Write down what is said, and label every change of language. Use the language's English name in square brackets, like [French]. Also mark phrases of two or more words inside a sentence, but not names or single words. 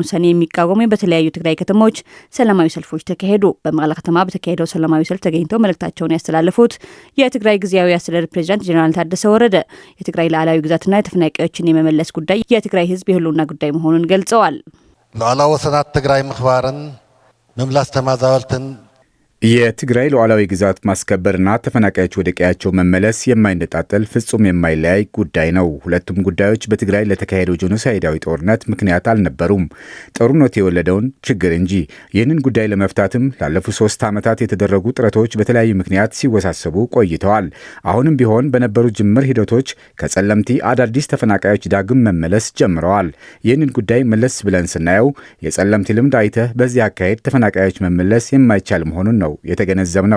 [Amharic] ውሳኔ የሚቃወሙ በተለያዩ ትግራይ ከተሞች ሰላማዊ ሰልፎች ተካሄዱ። በመቀለ ከተማ በተካሄደው ሰላማዊ ሰልፍ ተገኝተው መልእክታቸውን ያስተላለፉት የትግራይ ጊዜያዊ አስተዳደር ፕሬዝዳንት ጄኔራል ታደሰ ወረደ የትግራይ ሉዓላዊ ግዛትና የተፈናቃዮችን የመመለስ ጉዳይ የትግራይ ህዝብ የህልውና ጉዳይ መሆኑን ገልጸዋል። [Tigrinya] ሉዓላዊ ወሰናት ትግራይ ምኽባርን መምላስ ተማዛወልትን [Amharic] የትግራይ ሉዓላዊ ግዛት ማስከበርና ተፈናቃዮች ወደ ቀያቸው መመለስ የማይነጣጠል ፍጹም የማይለያይ ጉዳይ ነው። ሁለቱም ጉዳዮች በትግራይ ለተካሄደው ጄኖሳይዳዊ ጦርነት ምክንያት አልነበሩም፣ ጦርነቱ የወለደውን ችግር እንጂ። ይህንን ጉዳይ ለመፍታትም ላለፉት 3 ዓመታት የተደረጉ ጥረቶች በተለያዩ ምክንያት ሲወሳሰቡ ቆይተዋል። አሁንም ቢሆን በነበሩ ጅምር ሂደቶች ከጸለምቲ አዳዲስ ተፈናቃዮች ዳግም መመለስ ጀምረዋል። ይህንን ጉዳይ መለስ ብለን ስናየው የጸለምቲ ልምድ አይተህ በዚህ አካሄድ ተፈናቃዮች መመለስ የማይቻል መሆኑን ነው የተገነዘብነው።